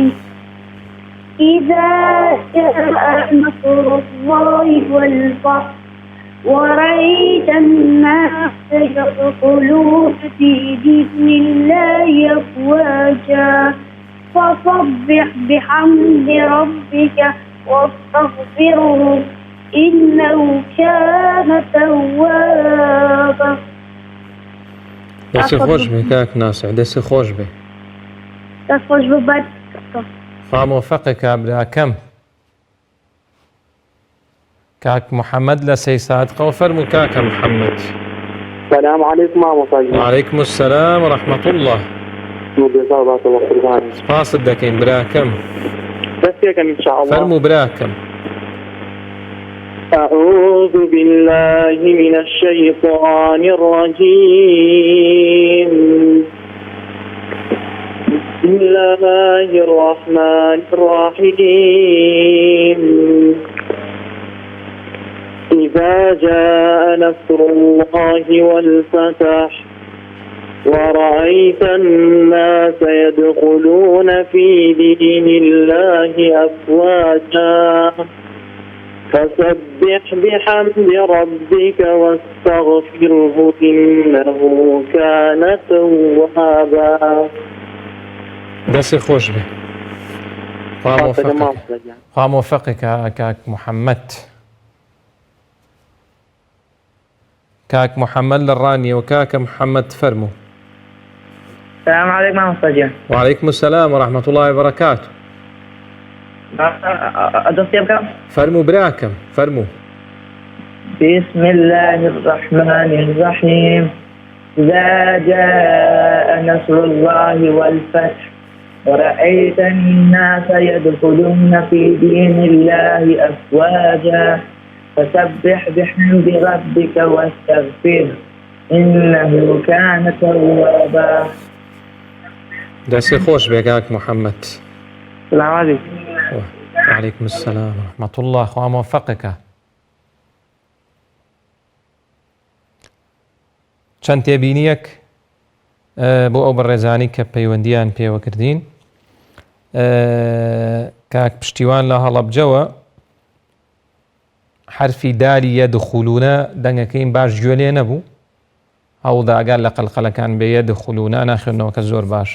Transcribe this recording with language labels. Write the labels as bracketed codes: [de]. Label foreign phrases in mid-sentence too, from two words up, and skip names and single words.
[ar] إذا جاء نصر الله والفتح ورأيت الناس يدخلون في دين الله أفواجا فسبح بحمد ربك واستغفره إنه كان توابا. [ckb] دەست خۆش بێ کاک ناسح. دەست خۆش بێ. [ar] تخرج ببعد [ckb] خوا مۆفەقێکە براکەم. کاک محەممەد لە سەی سادقەوە فەرموو کاکە محەممەد. [ar] السلام عليكم ورحمة الله. وعليكم السلام ورحمة الله. [ckb] سپاست دەکەین براکەم. [ar] بس إن شاء الله. [ckb] فەرموو براکەم. [ar] أعوذ بالله من الشيطان الرجيم. بسم الله الرحمن الرحيم. إذا جاء نصر الله والفتح ورأيت الناس يدخلون في دين الله أفواجا فسبح بحمد ربك واستغفره إنه كان توابا. [ckb] دەست خۆش بێ. خوا مۆفەقێکە کاک محەممەد. کاک محەممەد لە ڕانیەوە کاکە محەممەد فەرموو. [ar] السلام عليكم ورحمة الله. وعليكم السلام ورحمة الله وبركاته. [ckb] فەرموو براکەم. فەرموو. [ar] بسم الله الرحمن الرحيم. إذا جاء نصر الله والفتح ورأيت الناس يدخلون في دين الله أفواجا فسبح بحمد ربك واستغفره إنه كان توابا. [ckb] دەست خۆش بێ کاک محەممەد. [ar] السلام عليكم. وعليكم السلام ورحمة الله. [ckb] خوا مۆفەقێکە. چەند تێبینیەک بۆ ئەو بەڕێزانی کە پەیوەندیان پێوە کردین. کاک پشتیوان لە هەڵەبجەوە حرفی داری یەدخولونە دەنگەکەیم باش گوێ لێ نەبوو، هەوڵدا ئەگەر لە قەلقەلەکان بێ یەدخولونە ناخوێنەوە کە زۆر باشە.